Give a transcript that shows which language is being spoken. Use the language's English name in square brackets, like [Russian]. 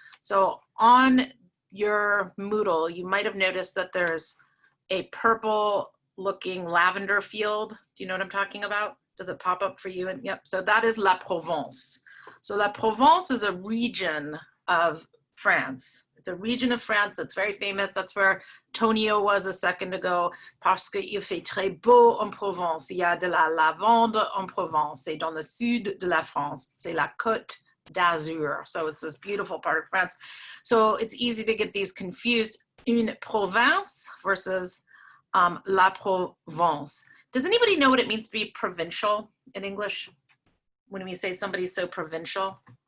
[English] So on your Moodle, you might have noticed that there's a purple looking lavender field. Do you know what I'm talking about? Does it pop up for you? And yep, so that is La Provence. So La Provence is a region of France. It's a region of France that's very famous. That's where Tonio was a second ago. [French] Parce qu'il fait très beau en Provence. Il y a de la lavande en Provence. C'est dans le sud de la France. C'est la Côte d'Azur. [English] So it's this beautiful part of France. So it's easy to get these confused. [French] Une province versus La Provence. [English] Does anybody know what it means to be provincial in English? When we say somebody's so provincial?